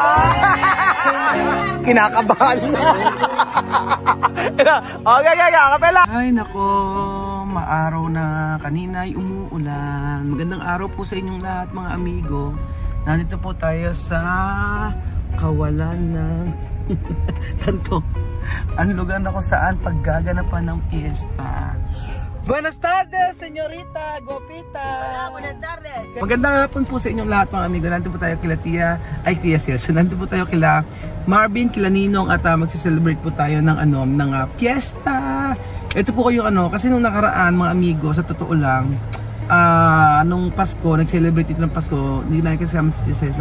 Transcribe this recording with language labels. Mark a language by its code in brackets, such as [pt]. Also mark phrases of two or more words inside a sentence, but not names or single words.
[tl] Kinakabahan na. Okay, kapela. Ay nako, maaraw na, kanina ay umuulan. Magandang araw po sa inyong lahat mga amigo. Nandito po tayo sa kawalan ng santo. Ang lugar na kung saan paggaganapan ng fiesta. [es] Buenas tardes, senyorita Gopita. Hola, buenas tardes. [tl] Magandang hapon po sa inyong lahat mga amigo. Nandito po tayo kila Tia, ay Tia Sis. Nandito po tayo kila Marvin, kila Ninong at magsi-celebrate po tayo ng fiesta. Ito po kayo kasi nung nakaraan mga amigo, sa totoo lang, nung Pasko, nag-celebrate ito ng Pasko, hindi na kasama si Cesa.